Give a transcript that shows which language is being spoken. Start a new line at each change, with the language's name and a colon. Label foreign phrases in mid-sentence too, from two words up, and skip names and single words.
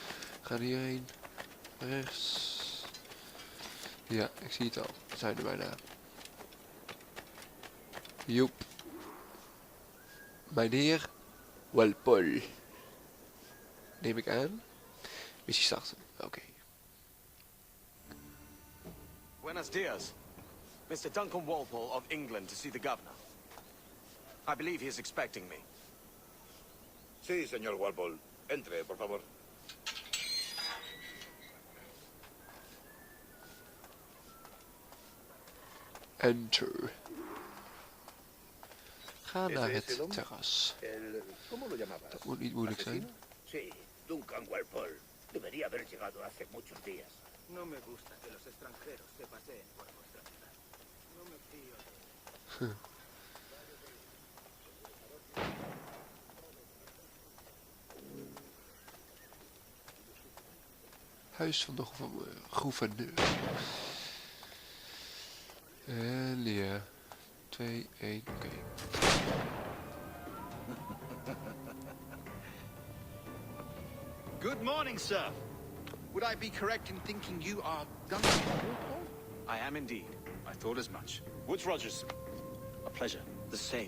Dutch: We gaan hierheen. Rechts. Ja, ik zie het al. We zijn er bijna. Joep. Mijn heer Walpole. Neem ik aan. Missie starten. Oké.
Spanish: Buenos dias.
English: Mr. Duncan Walpole of England to see the governor. I believe he is expecting me.
Spanish: Sí, señor Walpole. Entre, por favor.
English: Enter.
Dutch: Ga naar het terras.
Spanish: ¿Cómo lo llamabas?
Dutch: Dat moet niet moeilijk zijn.
Spanish: Sí, Duncan Walpole. Debería haber llegado hace muchos días. No me gusta que los extranjeros se paseen por vuestra ciudad. No me fío de...
Dutch: Huis van de gouverneur. En ja. 2, 1, oké.
English: Good morning, sir. Would I be correct in thinking you are Duncan Walpole? I am indeed. I thought as much. Woods Rogers. A pleasure. The same.